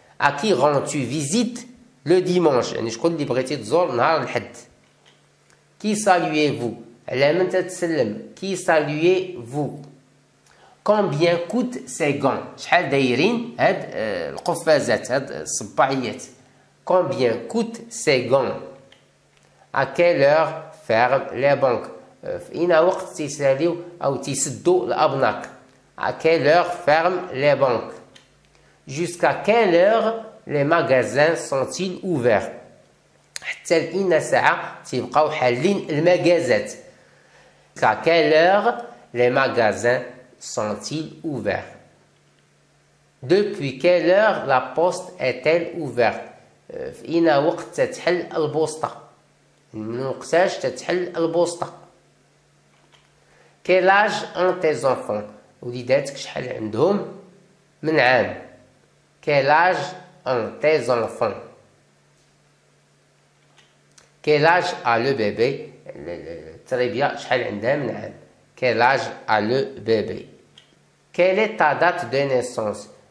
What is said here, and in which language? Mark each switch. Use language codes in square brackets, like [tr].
[fr] À qui rends-tu visite le dimanche? [ar] يعني شكون اللي بغيتي تزور نهار الحد. [fr] Qui saluez-vous? [ar] على من تتسلم. [fr] Qui saluez-vous? Combien coûtent ces gants? [ar] شحال دايرين هاد القفازات هاد الصباعيات. [fr] Combien coûtent ces gants? À quelle heure ferment les banques? [ar] في أي وقت تيساليو أو تيسدوا الأبناك. [fr] À quelle heure ferment les banques? Jusqu'à quelle heure les magasins sont-ils ouverts? [ar] حتى لأين ساعة تيبقاو حالين المجازات. [fr] À quelle heure les magasins sont-ils ouverts? Depuis quelle heure la poste est-elle ouverte? [ar] في أين وقت تتحل البوسطة. من وقتاش تتحل البوسطة. [fr] Quel âge ont tes enfants? [ar] وليداتك شحال عندهم من عام. [fr] Quel âge ont tes enfants? Quel âge a le bébé? [ar] التربية شحال عندها من عام. [fr] Quel âge a le bébé? Quelle est ta date de naissance?